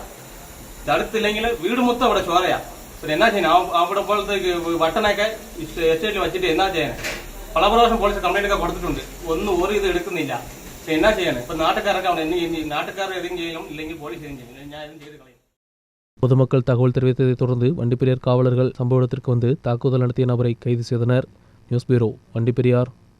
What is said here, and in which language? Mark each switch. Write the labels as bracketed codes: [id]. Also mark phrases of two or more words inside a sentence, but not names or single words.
[ml] തടുത്തില്ലെങ്കിൽ വീട് മൊത്തം അവിടെ ചോരയാ. പിന്നെ എന്നാ ചെയ്യണം? അവിടെ പോലത്തേക്ക് വട്ടനൊക്കെ എസ്റ്റേറ്റിൽ വെച്ചിട്ട് എന്നാ ചെയ്യണേ? പല പ്രാവശ്യം പോലീസ് കംപ്ലൈന്റ് ഒക്കെ കൊടുത്തിട്ടുണ്ട്. ഒന്നും ഇത് എടുക്കുന്നില്ല. പക്ഷെ എന്നാ ചെയ്യണേ? ഇപ്പൊ നാട്ടുകാരൊക്കെ നാട്ടുകാർ ഏതെങ്കിലും ചെയ്യണം, ഇല്ലെങ്കിൽ പോലീസ് ഏതെങ്കിലും ചെയ്യണം. ഞാൻ ഏതും ചെയ്ത് കളയും. [ta] பொதுமக்கள் தகவல் தெரிவித்ததை தொடர்ந்து வண்டிப்பெரியார் காவலர்கள் சம்பவ இடத்திற்கு வந்து தாக்குதல் நடத்திய நபரை கைது செய்தனர். நியூஸ் பியூரோ, வண்டிப்பெரியார்.